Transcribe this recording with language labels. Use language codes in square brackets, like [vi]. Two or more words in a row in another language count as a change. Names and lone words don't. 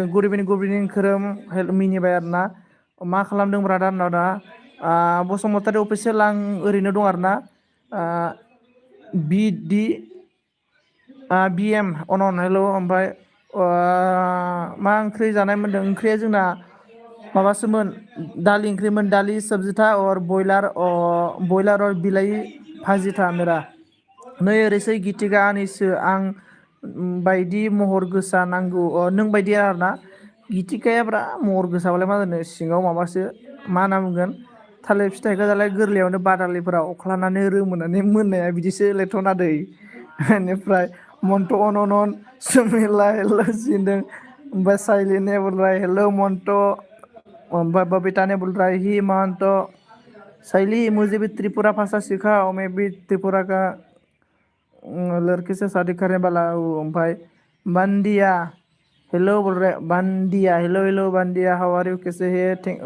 [en] good evening [brx] खोरोम मिनिबाय आरोना। मा खालामदों ब्रादार होनना दा बसुमतारी अफिसियेल आं ओरैनो दं आरोना। BM अनन हेल'। ओमफ्राय मा ओंख्रि जानाय मोनदों? ओंख्रिया जोंना माबासोमोन, दालि ओंख्रिमोन, दालि सब्जी था और बयलार [hi] और बिलाइ भाजी था मेरा। [brx] नै ओरैसै गितिका आनैसो आं बायदि महर गोसा नांगौ। नों बायदि आरोना। गितिकाया ब्रा महर गोसाबालाय मा जानो, सिङाव माबासो मा होनना बुंगोन, थालिर फिथाइखौ दालाय गोरलैयावनो बादालिफोरा अख्लानानै रोमोनानै मोननाया बिदिसो लेथना दै। बेनिफ्राय मन्ट अनन सुमिला हेल' सिनदों। ओमफ्राय साइलिने बुलराय हेल' मन्ट। [hi] ओमफ्राय बबीता ने बोल रहा है ही महंत साइली मुझे भी त्रिपुरा भाषा सिखाओ, मैं भी त्रिपुरा का लड़के से शादी करने वाला हूँ। ओमफ्राय बांदिया हेलो बोल रहे बांदिया, हेलो बांदिया, [en] how are you, [hi] कैसे है?